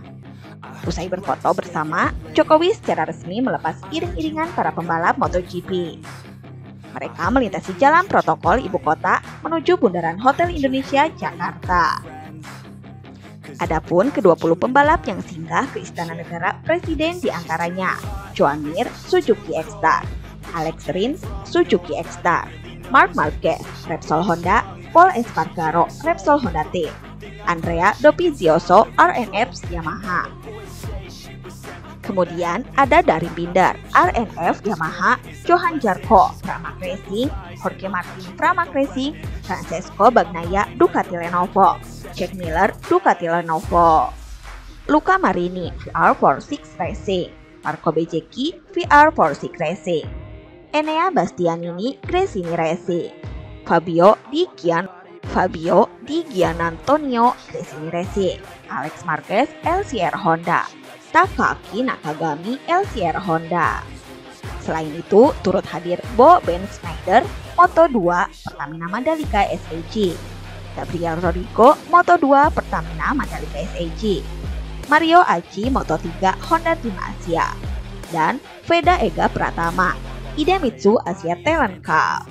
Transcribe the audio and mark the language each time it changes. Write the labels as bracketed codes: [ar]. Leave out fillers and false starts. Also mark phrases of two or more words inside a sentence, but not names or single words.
[id] Usai berfoto bersama, Jokowi secara resmi melepas iring-iringan para pembalap MotoGP. Mereka melintasi jalan protokol ibu kota menuju Bundaran Hotel Indonesia, Jakarta. Adapun ke-20 pembalap yang singgah ke Istana Negara Presiden diantaranya Joan Mir, Suzuki X-Star, Alex Rins, Suzuki X-Star, Marc Marquez, Repsol Honda, Pol Espargaro, Repsol Honda Team, Andrea Dovizioso, RNF Yamaha. Kemudian ada Darin Binder, RNF Yamaha, Johan Zarco, Pramac Racing, Jorge Martin Pramac Racing, Francesco Bagnaia, Ducati Lenovo, Jack Miller, Ducati Lenovo, Luca Marini, VR46 Racing, Marco Bezzecchi, VR46 Racing, Enea Bastianini, Gresini Racing, Fabio Di Gianantonio, Gresini Racing, Alex Marquez, LCR Honda, Takaki Nakagami, LCR Honda. Selain itu, turut hadir Bo Ben Schneider, Moto2 Pertamina Mandalika SAG, Gabriel Rodrigo, Moto2 Pertamina Mandalika SAG, Mario Aji, Moto3 Honda Tim Asia, dan Veda Ega Pratama, Idemitsu Asia Talent Cup.